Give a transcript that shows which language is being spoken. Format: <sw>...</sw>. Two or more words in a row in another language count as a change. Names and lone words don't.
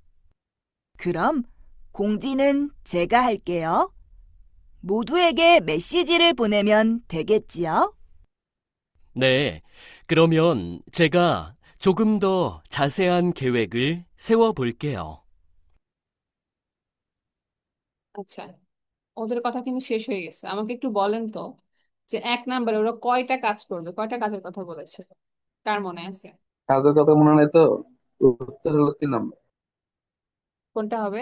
<ko>그럼 공지는 제가 할게요. 모두에게 메시지를 보내면 되겠지요? 네, 그러면 제가 조금 더 자세한 계획을 세워볼게요.</ko> <bn>আচ্ছা, ওদের কথা কিন্তু শেষ হয়ে গেছে। আমাকে একটু বলেন তো যে 1 নাম্বারে ওরা কয়টা কাজ করবে, কয়টা কাজের কথা বলেছে? কার মনে আছে? কাজের কথা মনে নাই তো। উত্তর হলো 3 নাম্বার। কোনটা হবে?</bn>